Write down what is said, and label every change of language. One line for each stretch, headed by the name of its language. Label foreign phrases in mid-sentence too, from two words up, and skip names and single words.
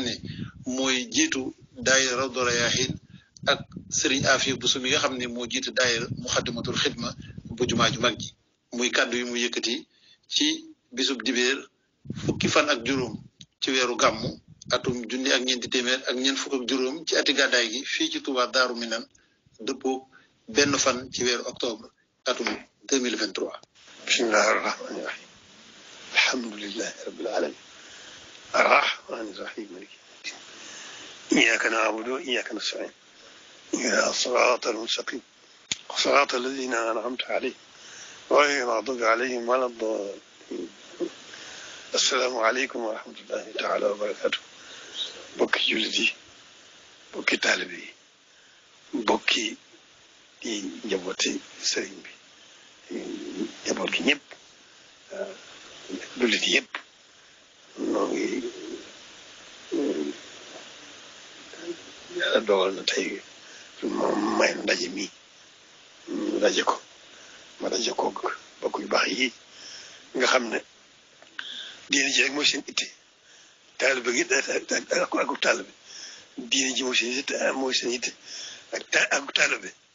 Wolof: ne mooy jiitu daayira Rawdu Rayaahiin ak Serigne Afia Bousso mi nga xam ne moo jiitu daayira Muxaddamatul Xidma bu jumaa ju mag ji muy kàddu yi mu yëkkati ci bisub dibéer fukki fan ak juróom ci weeru gàmmu atum junni ak ñeenti téeméer ak ñeent fukk ak juróom ci ati gàddaay gi fii ci Touba Daaru Minan dëppoo benn fan ci weeru octobre atum 2023.
Arabic: بسم الله الرحمن الرحيم الحمد لله رب العالمين الرحمن الرحيم مالك إياك نعبد وإياك نستعين إلى الصراط المستقيم صراط الذين أنعمت عليهم غير المغضوب عليهم ولا الضالين السلام عليكم ورحمة الله تعالى وبركاته
Wolof: bokki jullit yi bokki taalibe yi bokki di njabooti sëriñ bi njaboot gi ñëpp jullit yëpp noo ngi yàlla dogal na tey moom may na ndaje mi daje ko ma daje ko bokk yu baax yi nga xam ne diine ji rek mooy seen itte taalibe gi ak taalibe diine ji mooy seen itte ak taalibe